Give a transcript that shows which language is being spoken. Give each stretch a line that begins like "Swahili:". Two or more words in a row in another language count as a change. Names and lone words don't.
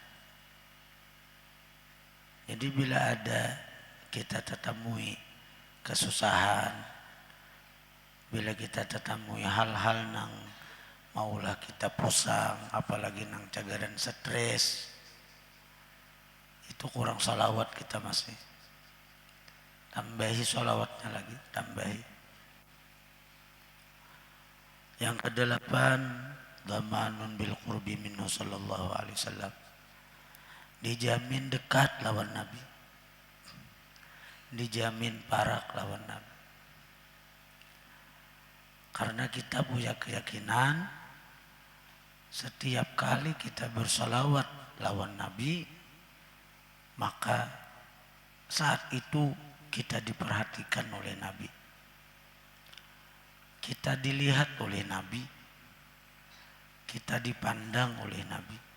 Banjar: Jadi bila ada kita tetemui kesusahan, bila kita tetemui hal-hal nang maulah kita pusang, apalagi nang cagaran stres, itu kurang sholawat kita masih. Tambahi sholawatnya lagi, tambahi. Yang kedelapan,
Arabic: ضمان بالقرب منه صلى الله عليه وسلم,
Banjar: dijamin dekat lawan Nabi, dijamin parak lawan Nabi. Karena kita punya keyakinan setiap kali kita bersalawat lawan Nabi, maka saat itu kita diperhatikan oleh Nabi, kita dilihat oleh Nabi, kita dipandang oleh Nabi.